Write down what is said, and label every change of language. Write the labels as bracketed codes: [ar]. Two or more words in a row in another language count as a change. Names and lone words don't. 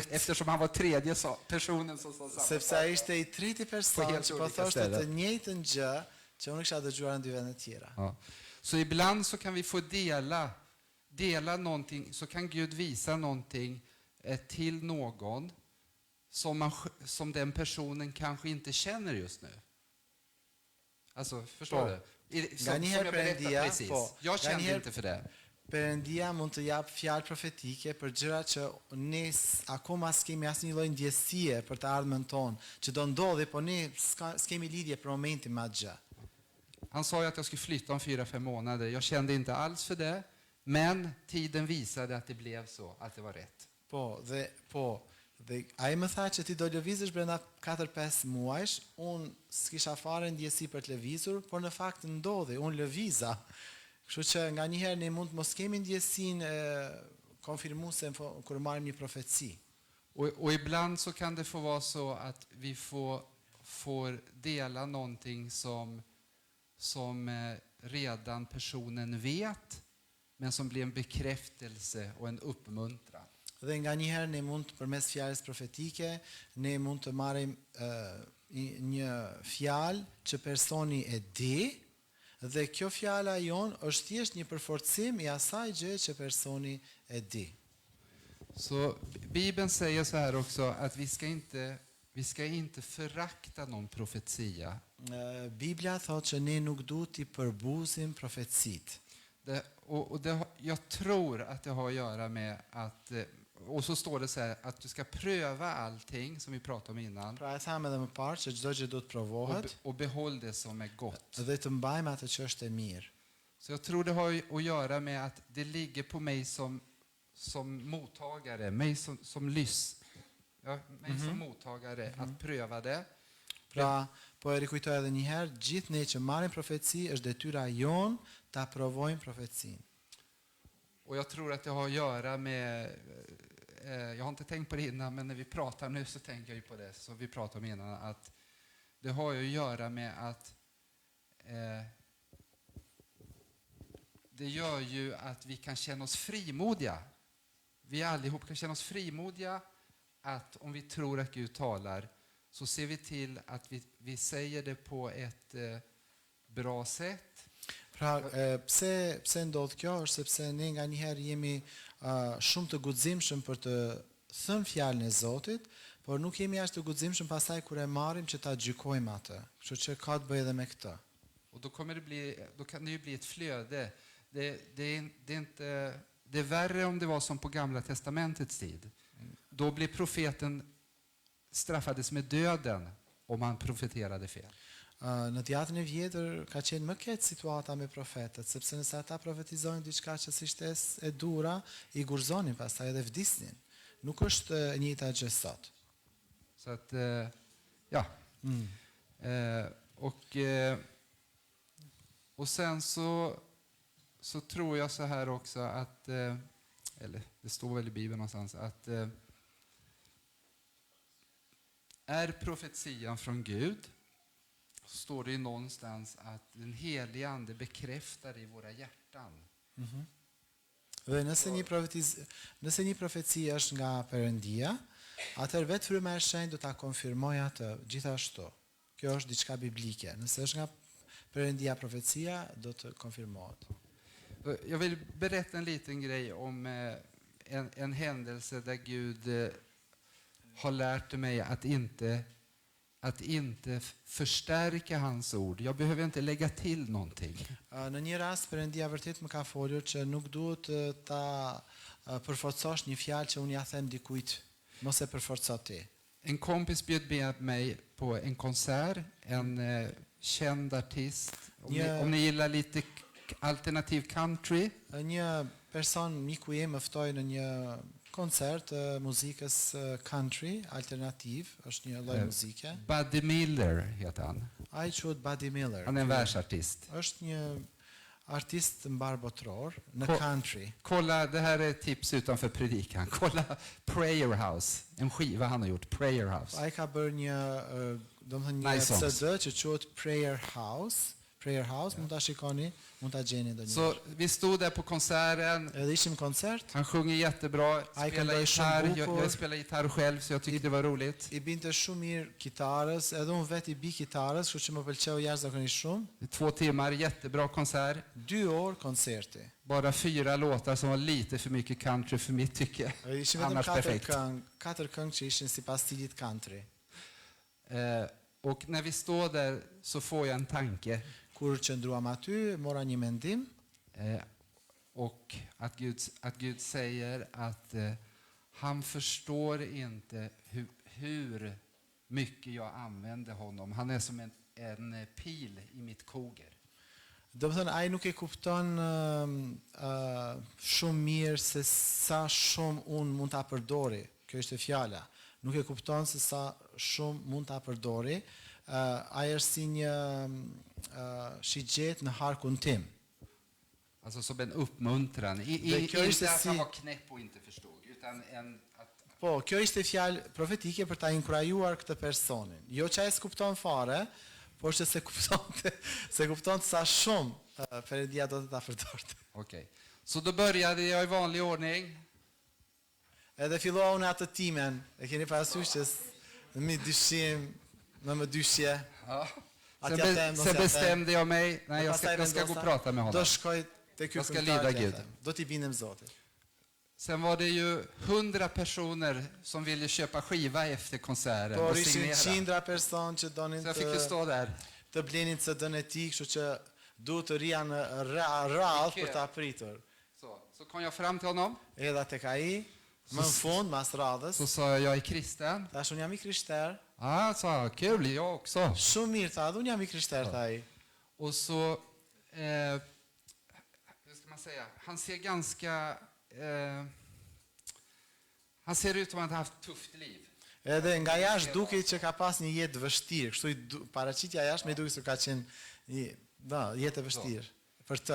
[sv] Eftersom han var tredje personen som sa samma [sq] Sepse ai ishte I treti person që po thoshte të njëjtën gjë që unë kisha dëgjuar në dy vende tjera. [sv] Ja. Så ibland så kan vi få dela någonting, så kan Gud visa någonting till någon som den personen kanske inte känner just nu. Alltså, förstår du? Som jag berättade precis. Jag kände inte för det. [sq] Perëndia mund të jap fjalë profetike për gjëra që ne akoma s'kemi asnjë lloj ndjesie për të ardhmen tonë, që do ndodhi, po ne s'kemi lidhje për momentin me atë gjë. [sv] Han sa ju att jag skulle flytta om 4-5 månader. Jag kände inte alls för det, men tiden visade att det blev så, att det var rätt. [sq] Dhe ai më tha që ti do lëvizësh brenda 4-5 muajsh, unë s'kisha fare ndjesi për të lëvizur, por në fakt ndodhi, unë lëviza. Kështu që nga njëherë ne mund mos kemi ndjesinë konfirmuese kur marrim një profeci. [sv] Och ibland så kan det få vara så att vi får dela någonting som redan personen vet, men som blir en bekräftelse och en uppmuntran. [sq] Dhe nga njëherë ne mund përmes fjalës profetike, ne mund të marrim një fjalë që personi e di, dhe kjo fjala jon është thjesht një përforcim I asaj gjë që personi e di. [sv] Så Bibeln säger så här också att vi ska inte förakta någon profetia. [sq] Biblia thotë që ne nuk duhet t'i përbuzim profetësit. [sv] Jag tror att det har att göra med att, och så står det så här, att du ska pröva allting som vi pratade om innan [sq] Pra e thamë edhe më parë që çdo gjë duhet provohet [sv] och behåll det som är gott. [sq] dhe të mbajmë atë që është e mirë. [sv] Så jag tror det har att göra med att det ligger på mig som mottagare, mig som som mottagare att pröva det. [sq] Pra, po e rikujtoj edhe një herë, gjithë ne që marrim profeci, është detyra jon ta provojmë profecinë. [sv] Och jag tror att det har att göra med, jag har inte tänkt på det innan, men när vi pratar nu så tänker jag ju på det, så vi pratade om innan, att det har ju att göra med att det gör ju att vi kan känna oss frimodiga. Vi allihop kan känna oss frimodiga att om vi tror att Gud talar så ser vi till att vi säger det på ett bra sätt. [sq] Pra, pse ndodh kjo është sepse ne nga njëherë jemi shumë të guximshëm për të thënë fjalën e Zotit, por nuk jemi as të guximshëm pastaj kur e marrim që ta gjykojmë atë. Kështu që ka të bëjë edhe me këtë. [sv] Och då kan det ju bli ett flöde. Det är värre om det var som på Gamla testamentets tid. Då blir profeten straffades med döden om han profeterade fel. [sq] Në teatrin e vjetër ka qenë më keq situata me profetët, sepse nëse ata profetizojnë diçka që ishte e dura, i gurzonin pastaj edhe vdisnin. Nuk është e njëjta gjë sot. [sv] Så att ja. Och sen så tror jag så här också att eller det står väl i Bibeln någonstans att är profetian från Gud, så står det ju någonstans att den helige ande bekräftar i våra hjärtan. [sq] Dhe nëse një profeci është nga Perëndia, atëherë vetë fryma e shenjtë do ta konfirmojë atë gjithashtu. Kjo është diçka biblike. Nëse është nga Perëndia profecia, do të konfirmohet. [sv] Jag vill berätta en liten grej om en händelse där Gud har lärt mig att inte förstärka hans ord. Jag behöver inte lägga till någonting. [sq] Në një rast Perëndia vërtet më ka folur që nuk duhet ta përforcosh një fjalë që unë ja them dikujt, mos e përforco ti. [sv] En kompis bjöd med mig på en konsert, en känd artist. Om ni gillar lite alternativ country. [sq] Një person miku im më ftoi në një koncert muzikës country alternativ, është një lloj muzike. [sv] Buddy Miller heter han. [sq] Ai quhet Buddy Miller. [sv] Han är en världsartist. [sq] Është një artist mbar botror në country. [sv] Kolla, det här är tips utanför predikan. Kolla Prayer House, en skiva han har gjort, Prayer House. [sq] Ai ka bërë një CD që quhet Prayer House. Prayer House, mund ta shikoni, mund ta gjeni ndonjëherë. [sv] Så vi stod där på konserten. [sq] Edhe ishim koncert. [sv] Han sjunger jättebra. Jag spelar gitarr själv så jag tyckte det var roligt. [sq] I binte shumë mirë kitarës, edhe unë vetë i bi kitarës, kështu që më pëlqeu jashtëzakonisht shumë. [sv] 2 timmar, jättebra konsert. [sq] 2 orë koncerti. [sv] Bara 4 låtar som var lite för mycket country för mitt tycke. [sq] Ishim vetëm 4 këngë që ishin sipas stilit country. [sv] Och när vi står där så får jag en tanke. [sq] Kur qëndruam aty, mora një mendim. [sv] Och att Gud säger att han förstår inte hur mycket jag använder honom. Han är som en pil i mitt koger. [sq] Do të thënë ai nuk e kupton shumë mirë se sa shumë unë mund ta përdori. Kjo është fjala. Nuk e kupton se sa shumë mund ta përdori. Ai është si një shigjet në harkun tim. [sv] Alltså som en uppmuntran. Inte att han var knäpp och inte förstod, utan [sq] Po, kjo ishte fjalë profetike për ta inkurajuar këtë personin. Jo që ai s'kupton fare, por që se kupton sa shumë Perëndia do të ta përdorte. [sv] Okej. Så då började jag i vanlig ordning. [sq] Edhe fillova unë atë timen. E keni parasysh që me dyshim, me dyshje. [sv] Ja. Sen bestämde jag mig, jag ska gå och prata med honom. [sq] Do shkoj te ky [sv] Jag ska lyda Gud. [sq] Do t'i bindem Zotit. [sv] Sen var det ju 100 personer som ville köpa skiva efter konserten [sq] Por [sv] och [sq] ishin [sv] signera. [sq] qindra person që donin [sv] Så jag fick ju stå där. [sq] të blenin CD-n e tij, kështu që duhet të rria në radhë për ta pritur. [sv] Så kom jag fram till honom. [sq] Edha tek ai, më në fund, mas radhës, [sv] Så sa jag är kristen. [sq] thash unë jam i krishter. [sv] Ja, sa jag. Kul, jag också. [sq] Shumë mirë, tha, unë jam i krishter, tha ai. [sv] Och så, hur ska man säga, han ser ganska, han ser ut som att han har haft ett tufft liv. [sq] Edhe nga jashtë dukej që ka pas një jetë vështirë, kështu paraqitja jashtë më duket se ka qenë një jetë e vështirë për të.